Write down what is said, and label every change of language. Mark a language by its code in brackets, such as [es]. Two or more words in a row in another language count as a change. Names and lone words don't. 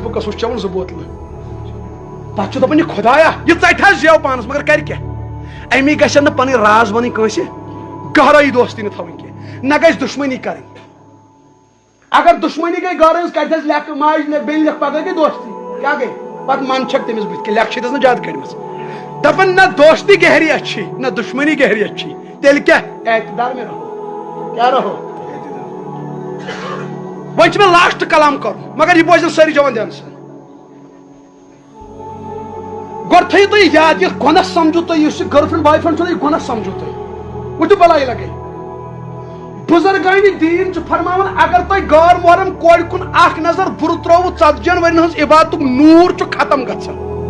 [ks] بُکس سُہ چھُ چٮ۪وان 2 بوتلہٕ پتہٕ چھُ دپان یہِ خۄدایا یہِ ژٹہِ حظ زیو پانس مگر کرِ کیٛاہ امی گژھن نہٕ پنٕنۍ راز ونٕنۍ کٲنٛسہِ گہرٲیی دوستی نہٕ تھاوٕنۍ کینٛہہ نہ گژھِ دُشمنی کرٕنۍ اگر دُشمنی گٔے گٔر ہٕنٛز کتہِ حظ لیکھ ماجہِ بیٚنہِ لیکھ پگہہ گٔے دوستی کیٛاہ گٔے پتہٕ من چھکھ تٔمِس بٕتھِ کِنۍ لیکھ چھِ نہٕ زیادٕ کٔڑمٕژ [ur] دپان نہ دوستی گہری اچھی [ks] نہ دُشمنی گہری اچھی تیٚلہِ کیٛاہ [ur] اعتدار میں رہو [ks] کیٛاہ رہو وۄنۍ چھُ مےٚ لاسٹ کلام کرُن مگر یہِ بوزن سٲری جوان دھیان سان گۄڈٕ تھٲیِو تُہۍ یاد یہِ گۄناہ سمجھو تُہۍ یُس یہِ [en] girlfriend boyfriend [ks] چھُ یہِ گۄناہ سمجھو تُہۍ وٕچھِو بلاے لگے بُزرگانہِ دیٖن چھُ فرماوان اگر تۄہہِ غٲر محرم کورِ کُن اکھ نظر بُرٕ ترٛووُ 40 ؤرین ہٕنٛز عبادتُک نوٗر چھُ ختم گژھان